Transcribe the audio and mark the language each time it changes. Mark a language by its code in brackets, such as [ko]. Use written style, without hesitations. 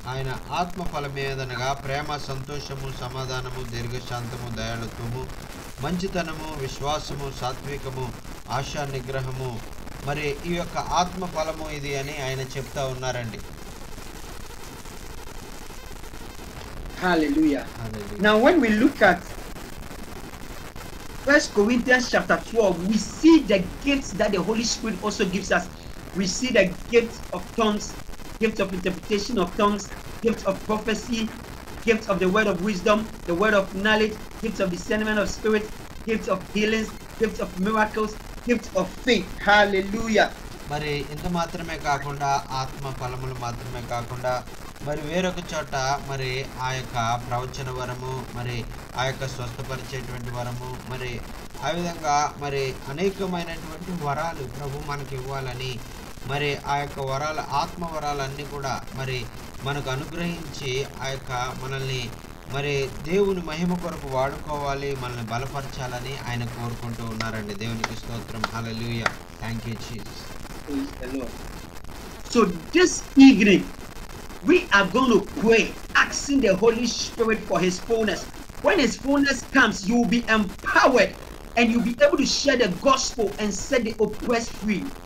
[te] ఆయన ఆత్మ ఫలమేదనగా ప్రేమ, సంతోషము, సమాధానము, దీర్ఘశాంతము, దయాళుత్వము, మంచితనము, విశ్వాసము, సాత్వికము, ఆశా నిగ్రహము. మరి ఈ యొక్క ఆత్మ ఫలము ఇది అని ఆయన చెప్తా ఉన్నారండి. [en] Hallelujah. Now when we look at 1 Corinthians chapter 12, we see the gifts that the Holy Spirit also gives us. We see the gift of tongues, gift of interpretation of tongues, gift of prophecy, gift of the word of wisdom, the word of knowledge, gift of discernment of spirit, gift of healings, gift of miracles, gift of faith. Hallelujah. [te] మరి ఇంత మాత్రమే కాకుండా ఆత్మ ఫలములు మాత్రమే కాకుండా మరి వేరొక చోట మరి ఆ యొక్క ప్రవచన వరము, మరి ఆ యొక్క స్వస్థపరిచేటువంటి వరము, మరి ఆ విధంగా మరి అనేకమైనటువంటి వరాలు ప్రభు మనకి ఇవ్వాలని మరి ఆ యొక్క వరాలు, ఆత్మ వరాలన్నీ కూడా మరి మనకు అనుగ్రహించి ఆ యొక్క మనల్ని మరి దేవుని మహిమ కొరకు వాడుకోవాలి, మనల్ని బలపరచాలని ఆయన కోరుకుంటూ ఉన్నారండి. దేవునికి స్తోత్రం. హల్లెలూయా. [en] Thank you Jesus. Praise the Lord. So this evening we are going to pray, asking the Holy Spirit for his fullness. When his fullness comes, you will be empowered and you'll be able to share the gospel and set the oppressed free.